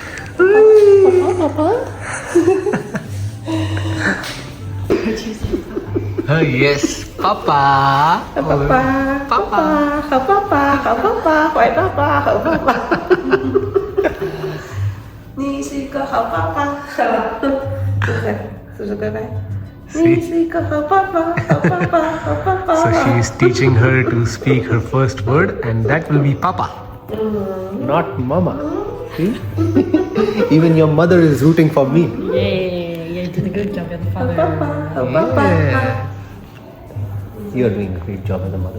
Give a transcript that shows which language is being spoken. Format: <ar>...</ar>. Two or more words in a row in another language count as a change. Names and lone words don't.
<hi>हाँ यस पापा, पापा, पापा, पापा, पापा, पापा, पापा।</hi> <zh>你是一个好爸爸，是不是乖乖？</zh> <en>See?</en> <zh>你是一个好爸爸，好爸爸，好爸爸。</zh> <en>So she is teaching her to speak her first word, and that will be Papa, not Mama. See? Even your mother is rooting for me. Yay, you did a good job as a father. Yeah. You are doing a great job as a mother.</en>